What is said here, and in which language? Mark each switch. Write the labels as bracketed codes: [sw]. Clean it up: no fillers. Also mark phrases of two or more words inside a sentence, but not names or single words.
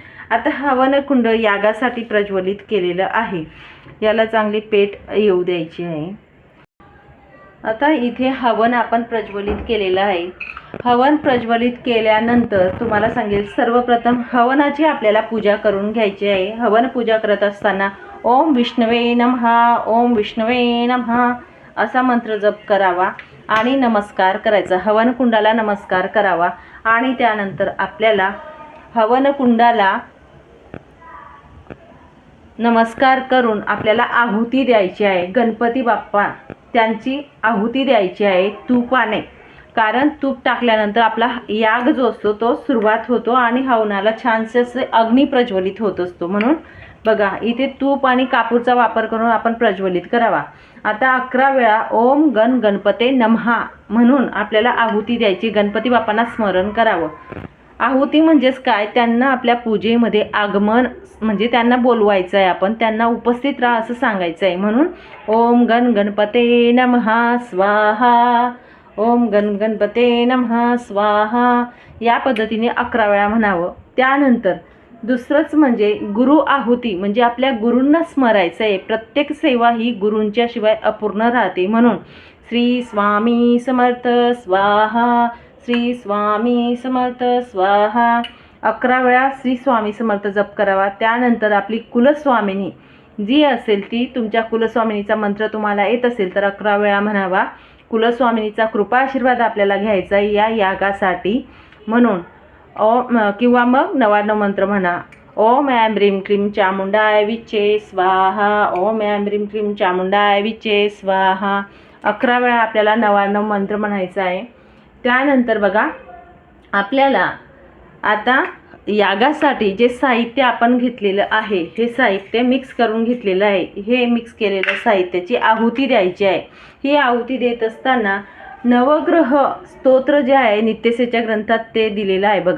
[mr] आता हवनकुंड यागासाठी प्रज्वलित केलेलं आहे. याला चांगली पेट येऊ द्यायची आहे. आता इथे हवन आपण प्रज्वलित केलेलं आहे. हवन प्रज्वलित केल्यानंतर तुम्हाला सांगेल, सर्वप्रथम हवनाची आपल्याला पूजा करून घ्यायची आहे. हवन पूजा करत असताना [sa] ओम विष्णवे नमः, ओम विष्णवे नमः [mr] असा मंत्र जप करावा आणि नमस्कार करायचा. हवनकुंडाला नमस्कार करावा. आणि त्यानंतर आपल्याला हवनकुंडाला नमस्कार करून आपल्याला आहुती द्यायची आहे. गणपती बाप्पा त्यांची आहुती द्यायची आहे तुपाने. कारण तूप टाकल्यानंतर आपला याग जो असतो तो सुरुवात होतो आणि हवनाला छानसे असे अग्नी प्रज्वलित होत असतो. म्हणून बघा, इथे तूप आणि कापूरचा वापर करून आपण प्रज्वलित करावा. आता 11 वेळा [sa] ओम गण गणपते नमः [mr] म्हणून आपल्याला आहुती द्यायची. गणपती बाप्पांना स्मरण करावं. आहुती म्हणजेच काय, त्यांना आपल्या पूजेमध्ये आगमन म्हणजे त्यांना बोलवायचं आहे. आपण त्यांना उपस्थित राहा असं सांगायचं आहे. म्हणून [sa] ओम गण गणपते नमः स्वाहा, ओम गण गणपते नमः स्वाहा [mr] या पद्धतीने 11 वेळा म्हणावं. त्यानंतर दुसरंच म्हणजे गुरु आहुती, म्हणजे आपल्या गुरूंना स्मरायचं आहे. प्रत्येक सेवा ही गुरूंच्या शिवाय अपूर्ण राहते. म्हणून [sa] श्री स्वामी समर्थ स्वाहा, [mr] श्री स्वामी समर्थ स्वाहा 11 वेळा श्री स्वामी समर्थ जप करावा. त्यानंतर आपली कुलस्वामिनी जी असेल ती, तुमच्या कुलस्वामिनीचा मंत्र तुम्हाला येत असेल तर 11 वेळा म्हणावा. कुलस्वामिनीचा कृपा आशीर्वाद आपल्याला घ्यायचा आहे या यागासाठी. म्हणून ओम किंवा मग 99 मंत्र म्हणा. [sa] ओम ऐं ह्रीं क्लीं चामुंडाय विचे स्वाहा, ओम ऐं ह्रीं क्लीं चामुंडाय विचे स्वाहा [mr] 11 वेळा आपल्याला 99 मंत्र म्हणायचा आहे. त्यानंतर बघा, आपल्याला आता यागासाठी जे साहित्य आपण घेतलेलं आहे हे साहित्य मिक्स करून घेतलेलं आहे. हे मिक्स केलेलं साहित्याची आहुती द्यायची आहे. ही आहुती देत असताना नवग्रह स्तोत्र जे आहे नित्यसेच्या ग्रंथात ते दिलेलं आहे बघा.